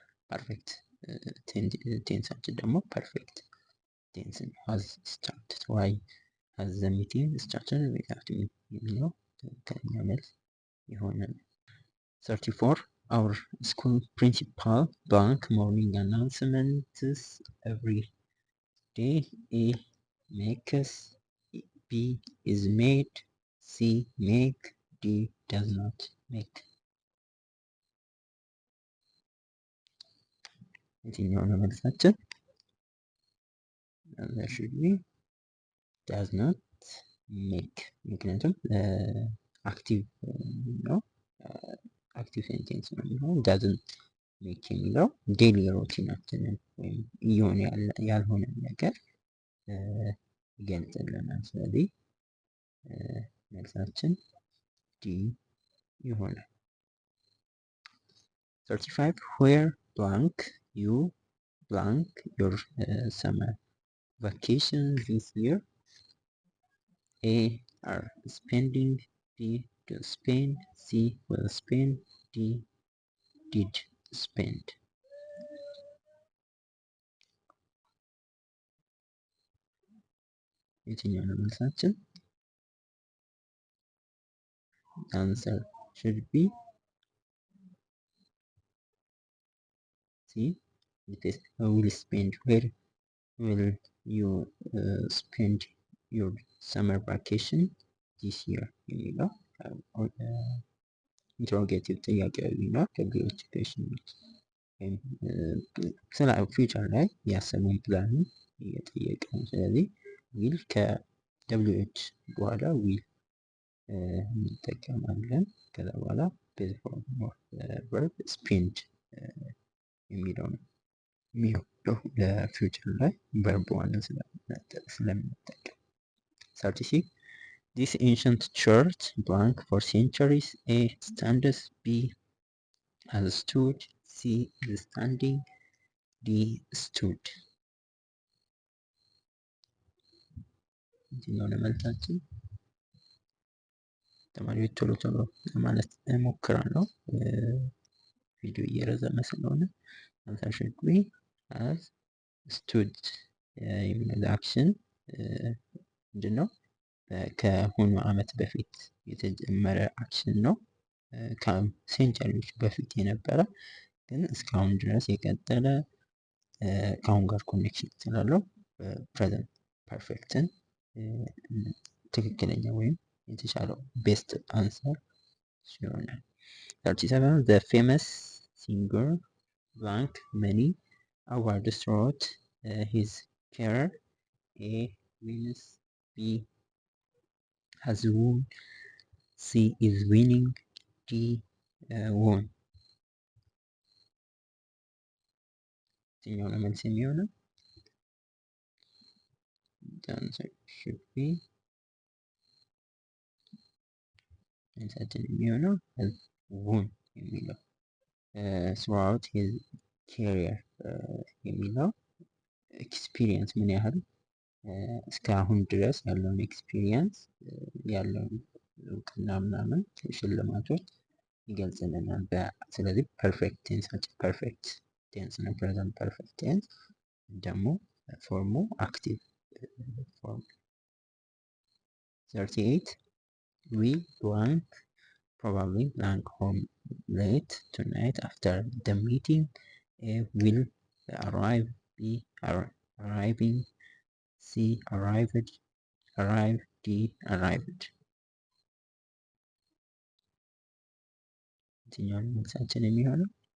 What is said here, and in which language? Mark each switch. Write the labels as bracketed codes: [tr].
[en] ፐርፌክት ቴንሳችን ደግሞ ፐርፌክት ቴንስ ነው። has started why has the meeting started without me [am] የሚለው ትክክለኛ መልስ ይሆናል። [en] 34 our school principal blank morning announcements every day. A makes, B is made, C make, D does not make. [am] የትኛው ነው መልሳችን? [en] that should be does not make። [am] ምክንያቱም አክቲቭ ነው፣ አክቲቭ ሴንቴንስ ነው የሚሆነው። ዳዝንት ሜክ የሚለው ዴሊ ሮቲናችንን ወይም እየሆነ ያልሆነ ነገር ይገልጽልናል። ስለዚህ መልሳችን ዲ ይሆናል። [en] 35 where blank you blank your summer vacation this year. A are spending, B to spend, C will spend, D did spend. [am] የትኛው ነው መልሳችን? [en] answer should be C will spend. Where will you spend your summer vacation this year [am] የሚለው ኢንትሮጌቲቭ ጥያቄያዊ ነው። ከግሎቲፊኬሽን ወይም ስለ ፊውቸር ላይ ያሰቡን ፕላን እየጠየቀ ነው። ስለዚህ ዊል ከWH በኋላ ዊል እንጠቀማለን። ከዛ በኋላ ቤዝ ፎርም ኦፍ ቨርብ ስፔንድ የሚለው ነው የሚወደው ለፊውቸር ላይ ቨርብ ዋንን ስለምንጠቀም። 36 [en] this ancient church blank for centuries. A stands, B has stood, C is standing, D stood. [am] የትኛው ነው መልሳችን? ተማሪዎች ቶሎ ቶሎ ማለት እሞክራለሁ ቪዲዮ እየረዘመ ስለሆነ። [en] answer should be has stood [am] የሚለው አክሽን ምንድን ነው? ከሆኑ ዓመት በፊት የተጀመረ አክሽን ነው። ከሴንቸሪዎች በፊት የነበረ ግን እስካሁን ድረስ የቀጠለ ከአሁን ጋር ኮኔክሽን ስላለው ፕሬዘንት ፐርፌክትን ትክክለኛ ወይም የተሻለው ቤስት አንሰር ይሆናል። 37 [en] the famous singer blank many awards throughout his career. A wins, B has won, C is winning, D won. [am] የትኛው ነው መልስ የሚሆነው? [en] The answer should be [am] መልሳችን የሚሆነው [en] has won [am] የሚለው [en] throughout his career [am] የሚለው ኤክስፒሪየንስ ምን ያህል እስካሁን ድረስ ያለውን ኤክስፒሪየንስ ያለውን እውቅና ምናምን ሽልማቶች ይገልጽልናል። ስለዚህ ፐርፌክት ቴንሳችን ፐርፌክት ቴንስ ነው። ፕሬዘንት ፐርፌክት ቴንስ ደግሞ ፎርሙ አክቲቭ ፎርም። 38 [en] we blank probably blank home late tonight after the meeting. A will arrive, B arriving, C arrived, D arrived. [am] የትኛው መልሳችን የሚሆነው?